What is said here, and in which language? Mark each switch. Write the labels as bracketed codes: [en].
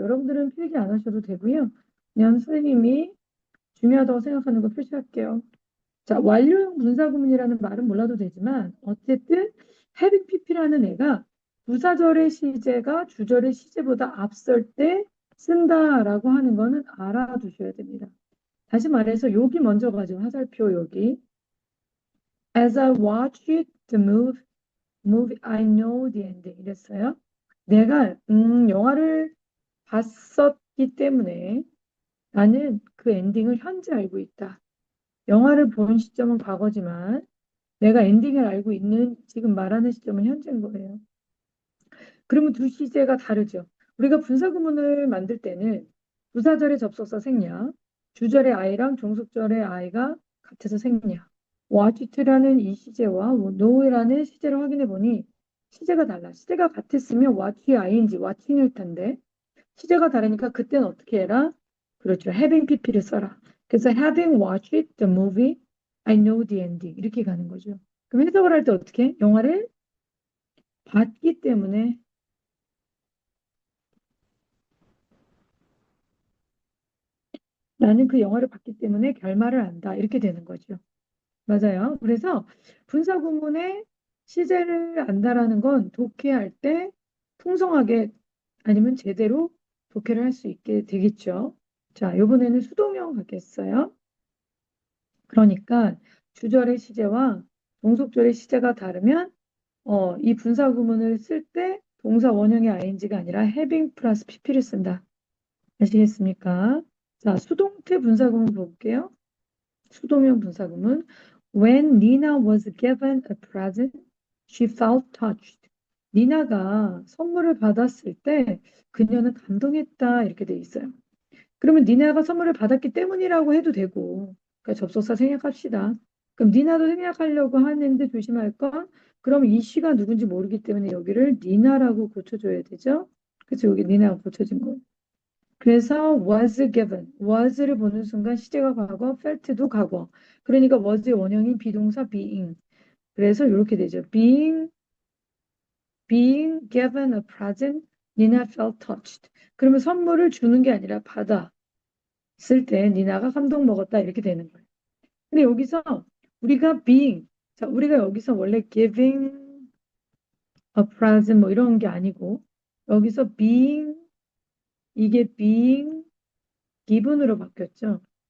[ko] 여러분들은 필기 안 하셔도 되고요. 그냥 선생님이 중요하다고 생각하는 거 표시할게요. 자, 완료형 분사구문이라는 말은 몰라도 되지만 어쨌든 having pp라는 애가 부사절의 시제가 주절의 시제보다 앞설 때 쓴다라고 하는 거는 알아두셔야 됩니다. 다시 말해서 여기 먼저 가지고 화살표 여기 [en] As I watched the movie, I know the ending. [ko] 이랬어요. 내가 영화를 봤었기 때문에 나는 그 엔딩을 현재 알고 있다. 영화를 본 시점은 과거지만 내가 엔딩을 알고 있는 지금 말하는 시점은 현재인 거예요. 그러면 두 시제가 다르죠. 우리가 분사구문을 만들 때는 부사절의 접속사 생략, 주절의 I랑 종속절의 I가 같아서 생략. watch라는 이 시제와 know라는 시제를 확인해 보니 시제가 달라. 시제가 같았으면 watch ing, watching일 텐데 시제가 다르니까 그때는 어떻게 해라? 그렇죠. having pp를 써라. 그래서 [en] having watched the movie, I know the ending [ko] 이렇게 가는 거죠. 그럼 해석을 할 때 어떻게 해? 영화를 봤기 때문에 나는 그 영화를 봤기 때문에 결말을 안다. 이렇게 되는 거죠. 맞아요. 그래서 분사구문의 시제를 안다라는 건 독해할 때 풍성하게 아니면 제대로 독해를 할 수 있게 되겠죠. 자, 이번에는 수동형 가겠어요. 그러니까 주절의 시제와 종속절의 시제가 다르면 이 분사구문을 쓸 때 동사 원형의 ing가 아니라 having 플러스 pp를 쓴다. 아시겠습니까? 자, 수동태 분사구문 볼게요. 수동형 분사구문. [en] When Nina was given a present, she felt touched. [ko] 니나가 선물을 받았을 때 그녀는 감동했다 이렇게 돼 있어요. 그러면 니나가 선물을 받았기 때문이라고 해도 되고, 그러니까 접속사 생략합시다. 그럼 니나도 생략하려고 하는데 조심할 건, 그럼 이 시가 누군지 모르기 때문에 여기를 니나라고 고쳐줘야 되죠. 그래서 여기 니나가 고쳐진 거예요. 그래서 was given, was를 보는 순간 시제가 과거, felt도 과거. 그러니까 was의 원형인 비동사 being. 그래서 이렇게 되죠. [en] being given a present, Nina felt touched. [ko] 그러면 선물을 주는 게 아니라 받았을 때 니나가 감동 먹었다 이렇게 되는 거예요. 근데 여기서 우리가 being, 자, 우리가 여기서 원래 [en] giving a present [ko] 뭐 이런 게 아니고 여기서 being, 이게 being given으로 바뀌었죠.